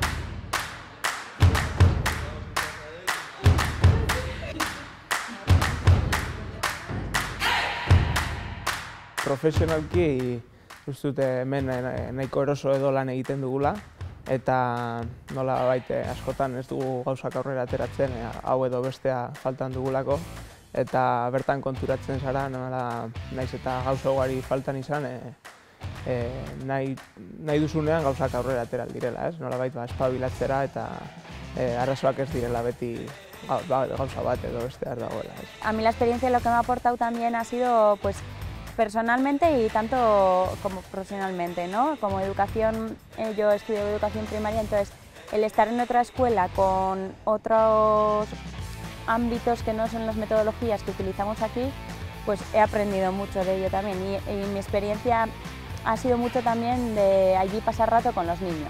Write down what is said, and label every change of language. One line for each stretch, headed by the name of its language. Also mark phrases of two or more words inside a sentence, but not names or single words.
Basque: Profesionalki uste dut hemen nahiko eroso edo lan egiten dugula eta nolabait askotan ez dugu gauzak aurrera ateratzen, hau edo bestea faltan dugulako eta bertan konturatzen zara naiz eta gauza ugari faltan izan nahi duzunean gauzak aurrera atera direla, ez? Nolabait espabilatzera eta arazoak ez direla beti gauza bat edo bestea dagoela.
Spanish: A mí la experiencia lo que me ha aportado también ha sido pues personalmente y tanto como profesionalmente, ¿no? Como educación, yo estudio educación primaria, entonces el estar en otra escuela con otros ámbitos que no son las metodologías que utilizamos aquí, pues he aprendido mucho de ello también y mi experiencia ha sido mucho también de allí pasar rato con los niños.